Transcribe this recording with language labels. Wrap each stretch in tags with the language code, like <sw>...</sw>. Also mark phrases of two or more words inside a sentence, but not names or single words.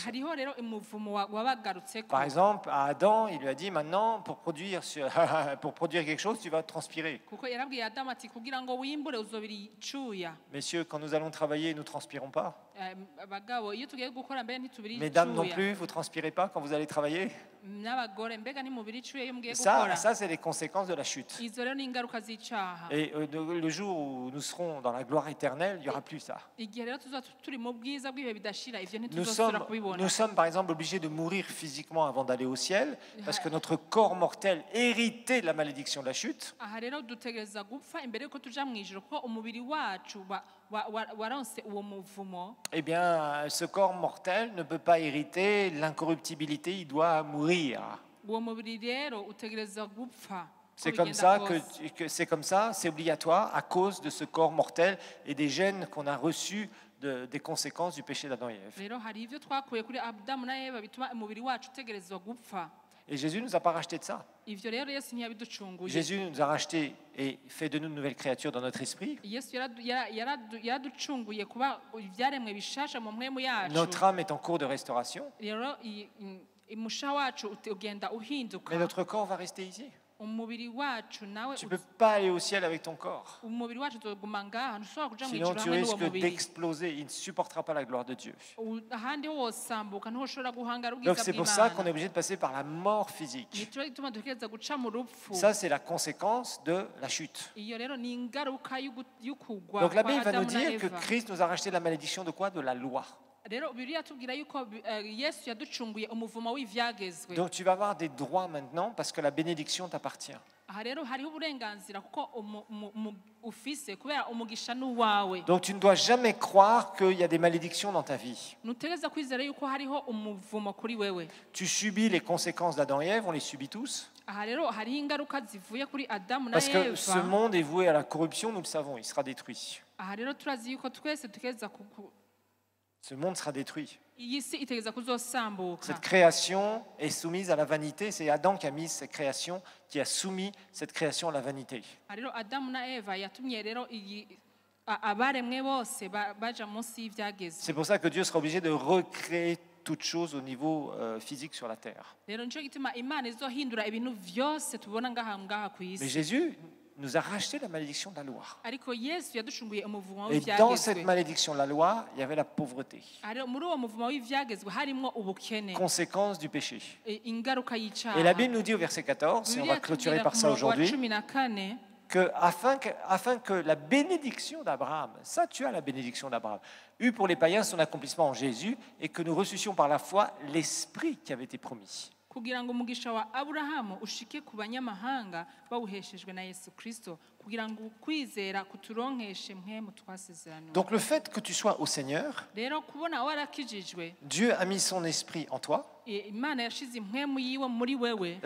<rn>hariho rero umuvumo wabagarutseko.</rn> <fr>Par exemple, à Adam, il lui a dit maintenant, pour produire quelque chose, tu vas transpirer.</fr> <rn>Kuko yarabwiye adamu ati kugira ngo wimbure uzobira icuya.</rn> <fr>Messieurs, quand nous allons travailler, nous ne transpirons pas.</fr> <rn>Abagabo iyo tugiye gukora mbere ntitubira</rn> <fr>Mesdames non</fr> <rn>icuya.</rn> <fr>plus, vous ne transpirez pas quand vous allez travailler.</fr> <rn>N'abagore mbega ntimubira icuya iyo mugiye</rn> <fr>Ça,</fr> <rn>gukora.</rn> <fr>ça c'est les conséquences de la chute.</fr> <rn>Izo rero ni ingaruka z'icaha.</rn> <fr>Et le jour où nous serons dans la gloire éternelle, il n'y aura plus ça.</fr> <rn>Igihe rero tuzoba turi mu bwiza bw'ibihe bidashira, ivyo</rn> <fr>Nous</fr> <rn>ntituzosubira</rn> <fr>sommes,</fr> <rn>kubibona.</rn> <fr>nous sommes par exemple obligés de mourir physiquement avant d'aller au ciel, parce que notre corps mortel hérité de la malédiction de la chute.</fr> <rn>Aha rero dutegereza gupfa imbere yuko tuja mu ijuru kuko umubiri wacu waronse uwo muvumo.</rn> <fr>Eh bien, ce corps mortel ne peut pas hériter l'incorruptibilité, il doit mourir.</fr> <rn>Uwo mubiri rero utegereza gupfa.</rn> <fr>C'est comme ça c'est obligatoire à cause de ce corps mortel et des gènes qu'on a reçus des conséquences du péché d'Adam et Ève.</fr> <rn>Rero hari ivyo twakuye kuri Adamu na Eva bituma umubiri wacu utegerezwa gupfa.</rn> <fr>Et Jésus ne nous a pas racheté de ça.</fr> <rn>Ivyo rero Yesu ntiyabiducunguye.</rn> <fr>Jésus nous a racheté et fait de nous de nouvelles créatures dans notre esprit.</fr> <rn>Yesu yaraducunguye kuba ivyaremwe bishasha mu mpwemu yacu.</rn> <fr>Notre âme est en cours de restauration.</fr> <rn>Rero umusha wacu ugenda uhinduka.</rn> <fr>Mais notre corps va rester ici.</fr> <rn>Umubiri wacu nawe</rn> <fr>Tu ne peux pas aller au ciel avec ton corps.</fr> <rn>umubiri wacu uzoguma ngaha ntushobora kuja mu</rn> <fr>Sinon,</fr> <rn>ijuru</rn> <fr>tu</fr> <rn>hamwe n'uwo</rn> <fr>risques</fr> <rn>mubiri.</rn> <fr>d'exploser. Il ne supportera pas la gloire de Dieu.</fr> <rn>Ahandi wosambuka ntushobora guhangara</rn> <fr>Donc,</fr> <rn>ubwiza</rn> <fr>c'est pour ça qu'on est</fr> <rn>bw'Imana.</rn> <fr>obligé de passer par la mort physique.</fr> <rn>Nico gituma dutegereza guca mu rupfu.</rn> <fr>Ça, c'est la conséquence de la chute.</fr> <rn>Iyo rero ni ingaruka y'ukugwa</rn> <fr>Donc, la</fr> <rn>kwa</rn> <fr>Bible va nous</fr> <rn>Adamu na</rn> <fr>dire que</fr> <rn>Eva.</rn> <fr>Christ nous a racheté de la malédiction de quoi? De la loi.</fr> <rn>Rero Bibiliya tubwira yuko Yesu yaducunguye umuvumo w'ivyagezwe.</rn> <fr>Donc, tu vas avoir des droits maintenant parce que la bénédiction t'appartient.</fr> <rn>Aha rero hariho uburenganzira kuko ufise kubera umugisha n'uwawe.</rn> <fr>Donc, tu ne dois jamais croire qu'il y a des malédictions dans ta vie.</fr> <rn>Nutegereza kwizera yuko hariho umuvumo kuri wewe.</rn> <fr>Tu subis les conséquences d'Adam et Ève, on les subit tous.</fr> <rn>Aha rero hariho ingaruka zivuye kuri Adamu na</rn> <fr>Parce que ce</fr> <rn>Eva.</rn> <fr>monde est voué à la corruption, nous le savons, il sera détruit.</fr> <rn>Aha rero turazi yuko twese dutegereza</rn> <fr>Ce monde sera détruit.</fr> <rn>iyi si itegereza kuzosambuka.</rn> <fr>Cette création est soumise à la vanité. C'est Adam qui a mis cette création, qui a soumis cette création à la vanité.</fr> <rn>Aha rero Adamu na Eva yatumye rero abaremwe bose baja munsi y'ivyagezwe.</rn> <fr>C'est pour ça que Dieu sera obligé de recréer toutes choses au niveau physique sur la terre.</fr> <rn>Rero nico gituma Imana izohindura ibintu vyose tubona ngaha ku</rn> <fr>Mais</fr> <rn>isi.</rn> <fr>Jésus nous a racheté la malédiction de la loi.</fr> <rn>Ariko Yesu yadushunguye umuvumo</rn> <fr>Et dans cette</fr> <rn>w'ivyagezwe.</rn> <fr>malédiction de la loi, il y avait la pauvreté,</fr> <rn>Aha rero muri uwo muvumo w'ivyagezwe harimwo ubukene,</rn> <fr>conséquence du péché.</fr> <rn>ingaruka y'icaha.</rn> <fr>Et la Bible nous dit au verset 14, et on va</fr> <rn>Bibiliya</rn> <fr>clôturer</fr> <rn>tubwira</rn> <fr>par</fr> <rn>ku</rn> <fr>ça</fr> <rn>murongo wa</rn> <fr>aujourd'hui,</fr> <rn>14,</rn> <fr>que afin que la bénédiction d'Abraham, ça tu as la bénédiction d'Abraham, eut pour les païens son accomplissement en Jésus, et que nous reçussions par la foi l'Esprit qui avait été promis.</fr> <rn>kugira ngo umugisha wa Aburahamu ushike ku banyamahanga bawuheshejwe na Yesu Kristo, kugira ngo ukwizera kuturonkeshe mpwemu twasezeranywe.</rn> <fr>Donc le fait que tu sois au Seigneur,</fr> <rn>Rero kubona warakijijwe,</rn> <fr>Dieu a mis son esprit en toi.</fr> <rn>Imana yashize impwemu yiwe muri wewe.</rn>